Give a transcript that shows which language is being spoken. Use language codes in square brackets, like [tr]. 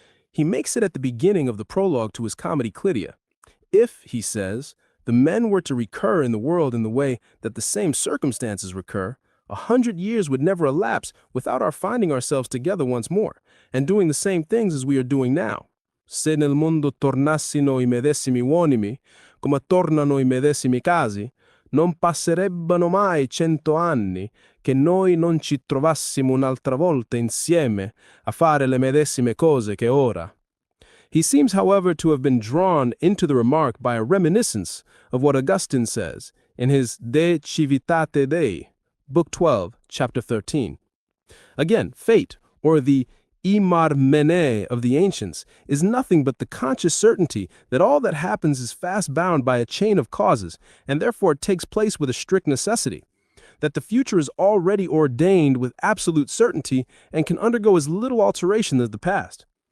[en] He makes it at the beginning of the prologue to his comedy Clydia. If, he says, the men were to recur in the world in the way that the same circumstances recur, 100 years would never elapse without our finding ourselves together once more, and doing the same things as we are doing now. [it] Se nel mondo tornassino I medesimi uomini, come tornano I medesimi casi, non passerebbero mai 100 anni che noi non ci trovassimo un'altra volta insieme a fare le medesime cose che ora. [en] He seems, however, to have been drawn into the remark by a reminiscence of what Augustine says in his De Civitate Dei, Book 12, Chapter 13. Again, fate, or the imarmene of the ancients, is nothing but the conscious certainty that all that happens is fast bound by a chain of causes, and therefore takes place with a strict necessity, that the future is already ordained with absolute certainty and can undergo as little alteration as the past.